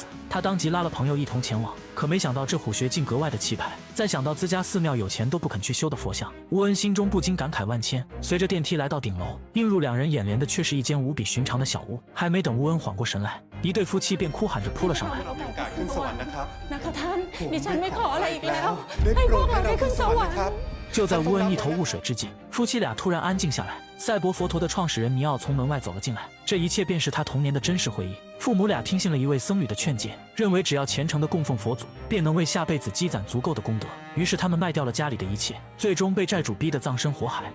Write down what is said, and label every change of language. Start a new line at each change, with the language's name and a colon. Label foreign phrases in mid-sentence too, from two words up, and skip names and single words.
Chinese: 他当即拉了朋友一同前往，可没想到这虎穴竟格外的气派。再想到自家寺庙有钱都不肯去修的佛像，乌恩心中不禁感慨万千。随着电梯来到顶楼，映入2人眼帘的却是一间无比寻常的小屋。还没等乌恩缓过神来，一对夫妻便哭喊着扑了上来。
Thai: นะคะท่าน ดิฉันไม่ขออะไรอีกแล้ว ให้พวกเราได้ขึ้นสวรรค์
Chinese: 就在乌恩一头雾水之际，夫妻俩突然安静下来。赛博佛陀的创始人尼奥从门外走了进来，这一切便是他童年的真实回忆。父母俩听信了一位僧侣的劝诫，认为只要虔诚地供奉佛祖，便能为下辈子积攒足够的功德。于是他们卖掉了家里的一切，最终被债主逼得葬身火海。